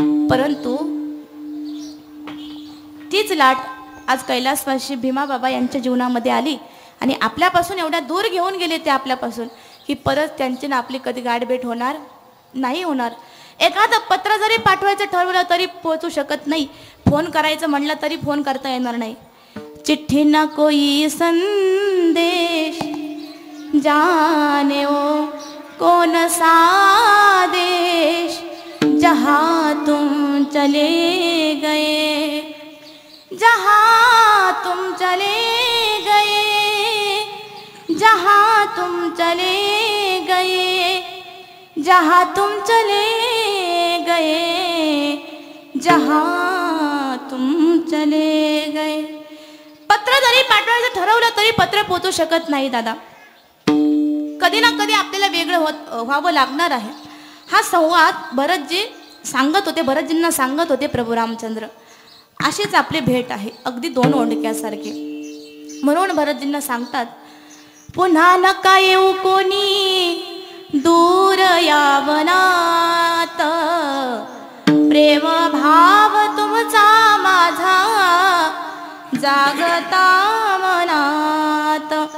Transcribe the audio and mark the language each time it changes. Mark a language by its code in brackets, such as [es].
[mr] परंतु तीच लाट आज कैलासवासी भीमा बाबा यांच्या जीवनामध्ये आली आणि आपल्यापासून एवढ्या दूर घेऊन गेले ते आपल्यापासून की परत त्यांची ना आपली कधी गाठभेट होणार नाही होणार. एखादं पत्र जरी पाठवायचं ठरवलं तरी पोहोचू शकत नाही, फोन करायचं म्हणलं तरी फोन करता येणार नाही. [hi] चिट्ठी ना कोई संदेश जाने ओ कौन सा देश, जहाँ तुम चले गए, जहाँ तुम चले गए, जहाँ तुम चले गए, जहाँ तुम चले गए, जहाँ तुम चले गए. [mr] पत्र जरी पाठवायचं ठरवलं तरी पत्र पोहोचू शकत नाही दादा. कधी ना कधी आपल्याला वेगळं व्हावं लागणार आहे. हा संवाद भरतजी सांगत होते, भरतजींना सांगत होते प्रभू रामचंद्र. अशीच आपली भेट आहे, अगदी दोन ओंडक्यासारखे. म्हणून भरतजींना सांगतात, पुन्हा नका येऊ कोणी दूर यावनात, प्रेम भाव तुमचा माझा जागता मनात.